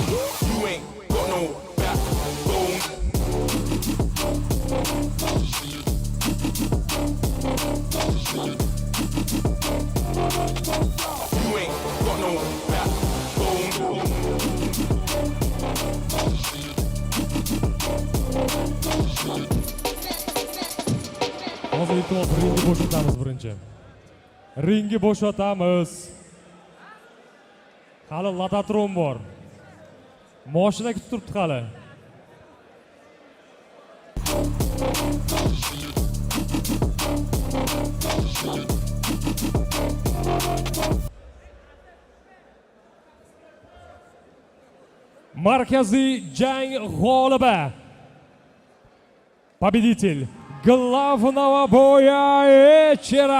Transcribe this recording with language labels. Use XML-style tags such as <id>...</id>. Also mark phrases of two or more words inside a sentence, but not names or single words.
<en>You ain't got no backbone. You ain't got no backbone.</en> <uz>Hozir iltimos ringni bo'shatamiz birinchi. Ringni bo'shatamiz. Hali Latatron bor. Mashina kutib turibdi hali. Markaziy jang g'olibi.</uz> <ru>Победитель главного боя вечера.</ru>